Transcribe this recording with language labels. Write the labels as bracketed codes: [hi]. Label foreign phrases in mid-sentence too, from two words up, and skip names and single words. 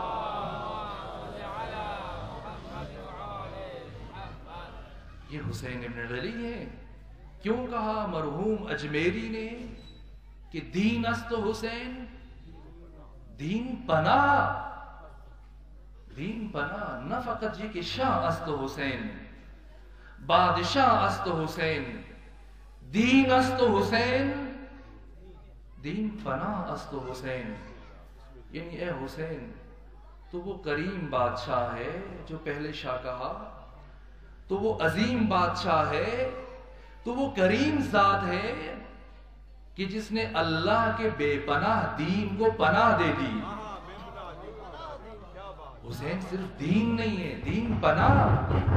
[ur] یہ حسین ابن علی ہیں. کیوں کہا مرحوم اجمیری نے کہ [fa] دین است حسین، دین پناہ، دین پناہ. [ur] نہ فقط یہ کہ [fa] شاہ است حسین، بادشاہ است حسین، دین است حسین، دین پناہ است حسین. [ur] یعنی اے حسین تو وہ کریم بادشاہ ہے جو پہلے شاہ کہا، تو وہ عظیم بادشاہ ہے، تو وہ کریم ذات ہے کہ جس نے اللہ کے بے پناہ دین کو پناہ دے دی. حسین صرف دین نہیں ہے، دین پناہ.